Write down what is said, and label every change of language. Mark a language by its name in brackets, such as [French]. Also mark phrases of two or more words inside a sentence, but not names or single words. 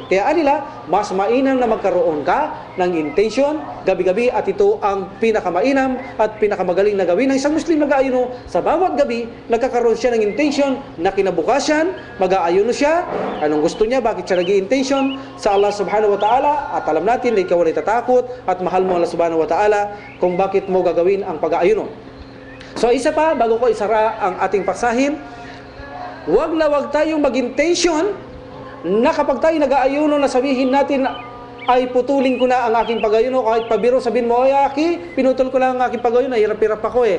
[Filipino] Kaya anila, mas mainam na magkaroon ka ng intensyon gabi-gabi, at ito ang pinakamainam at pinakamagaling na gawin ng isang Muslim nag-aayuno. Sa bawat gabi, nagkakaroon siya ng intensyon na kinabukasan, mag-aayuno siya. Anong gusto niya? Bakit siya nag-i-intention? [Arabic] Sa الله سبحانه وتعالى, [Filipino] at alam natin na ikaw ay tatakot at mahal mo [Arabic] الله سبحانه وتعالى [Filipino] kung bakit mo gagawin ang pag-aayuno. So isa pa, bago ko isara ang ating paksahin, wag na wag tayong mag-intention na kapag tayo nag-aayuno na sabihin natin ay putulin ko na ang aking pag-ayuno. Kahit pabiro, sabihin mo, ay Aki, pinutol ko lang ang aking pag-ayuno, hirap-hirap ako eh.